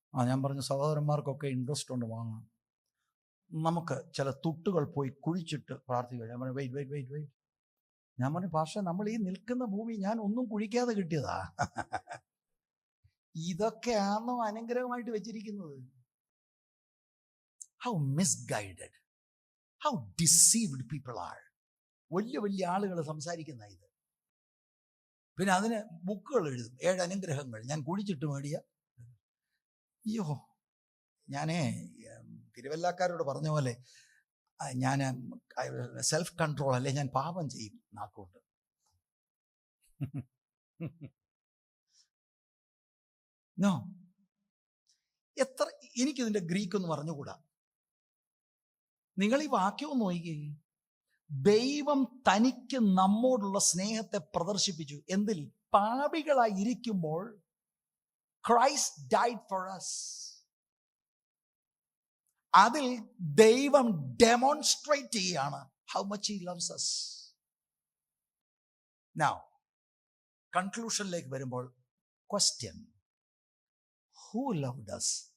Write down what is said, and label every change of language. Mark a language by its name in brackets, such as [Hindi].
[Malayalam] ഞാൻ പറഞ്ഞു, സഹോദരന്മാർക്കൊക്കെ ഇൻട്രസ്റ്റ് ഉണ്ട്, വാങ്ങണം. നമുക്ക് ചില തുട്ടുകൾ പോയി കുഴിച്ചിട്ട് പ്രാർത്ഥിക്കുക. ഞാൻ പറഞ്ഞു വെയിറ്റ്. ഞാൻ പറഞ്ഞു, പക്ഷേ നമ്മൾ ഈ നിൽക്കുന്ന ഭൂമി ഞാൻ ഒന്നും കുഴിക്കാതെ കിട്ടിയതാ. ഇതൊക്കെയാണോ അനുഗ്രഹമായിട്ട് വെച്ചിരിക്കുന്നത്? [English] How misguided, how deceived people are. [Malayalam] വലിയ ആളുകൾ സംസാരിക്കുന്ന ഇത്. പിന്നെ അതിന് ബുക്കുകൾ എഴുതും, 7 അനുഗ്രഹങ്ങൾ ഞാൻ കുഴിച്ചിട്ട് മേടിയ. അയ്യോ, ഞാനേ തിരുവല്ലാക്കാരോട് പറഞ്ഞ പോലെ ഞാൻ സെൽഫ് കൺട്രോൾ അല്ലെ, ഞാൻ പാപം ചെയ്യും നാക്കോട്ട്. നോ, എത്ര എനിക്കിതിൻ്റെ ഗ്രീക്ക് ഒന്ന് പറഞ്ഞുകൂടാ. നിങ്ങൾ ഈ വാക്യം ഒന്ന് നോക്കിക്കേ. ദൈവം തനിക്ക് നമ്മോടുള്ള സ്നേഹത്തെ പ്രദർശിപ്പിച്ചു. എന്തിൽ? പാപികളായി ഇരിക്കുമ്പോൾ [English] Christ died for us. [Malayalam] അതിൽ ദൈവം ഡെമോൺസ്ട്രേറ്റ് ചെയ്യാണ് [English] how much he loves us. Now, [Malayalam] കൺക്ലൂഷനിലേക്ക് വരുമ്പോൾ [English] question, who loved us?